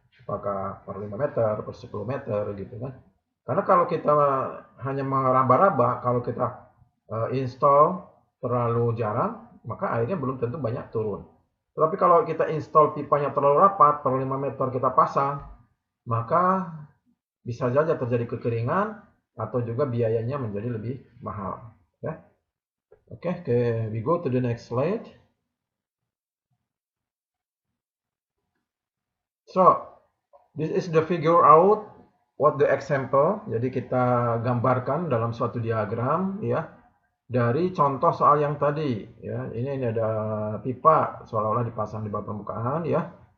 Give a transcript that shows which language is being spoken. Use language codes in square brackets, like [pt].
[id] Apakah per 5 meter, per 10 meter gitu kan. Karena kalau kita hanya meraba-raba, kalau kita install terlalu jarang, maka airnya belum tentu banyak turun. Tetapi kalau kita install pipanya terlalu rapat, per 5 meter kita pasang, maka bisa saja terjadi kekeringan atau juga biayanya menjadi lebih mahal. Ya. [en] Oke, we go to the next slide. So, this is the figure out what the example. [id] Jadi kita gambarkan dalam suatu diagram ya dari contoh soal yang tadi ya. Ini ada pipa seolah-olah dipasang di bawah permukaan ya.